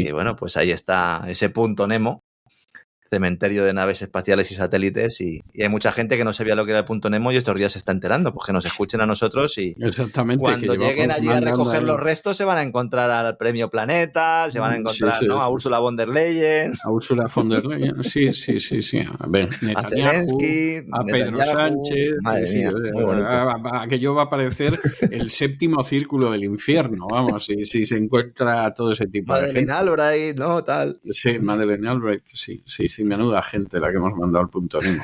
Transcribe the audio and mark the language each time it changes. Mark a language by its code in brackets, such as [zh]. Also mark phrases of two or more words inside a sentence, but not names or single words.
[es] Y bueno, pues ahí está ese punto Nemo, cementerio de naves espaciales y satélites, y hay mucha gente que no sabía lo que era el punto Nemo y estos días se está enterando, pues que nos escuchen a nosotros y exactamente, cuando lleguen allí a recoger los restos se van a encontrar al Premio Planeta, se van a encontrar a Ursula von der Leyen. A Ursula von der Leyen, sí. A ver, a Zelensky, a Pedro Sánchez. Madre mía, muy bonito. Aquello va a parecer el séptimo círculo del infierno, vamos, si se encuentra todo ese tipo de gente. Madeleine Albright, ¿no? Tal. Sí, Madeleine Albright, sí, menuda gente la que hemos mandado al punto Nemo.